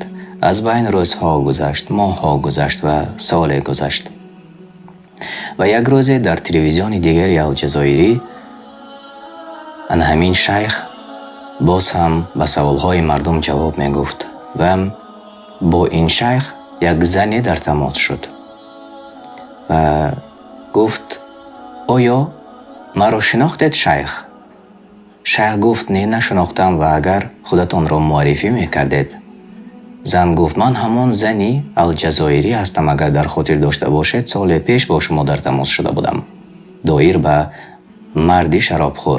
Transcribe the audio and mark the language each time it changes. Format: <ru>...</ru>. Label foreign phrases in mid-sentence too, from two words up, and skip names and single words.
<fa>از بین روزها گذشت، ماهها گذشت و سال گذشت و یک روز در تلویزیون دیگری الجزایری همین شیخ باز هم به سوالهای مردم جواب می گفت و با این شیخ یک زنی در تماس شد و گفت</fa> <tg>оё маро шинохтед шайх? Шайх гуфт, не нашунохтам ва агар худатонро муаррифӣ мекардед. зан гуфт, ман ҳамон зани алҷазоирӣ ҳастам, агар дар хотир дошта бошед, соли пеш бо шумо дар тамос шуда будам. доир ба марди шаробхӯр.</tg>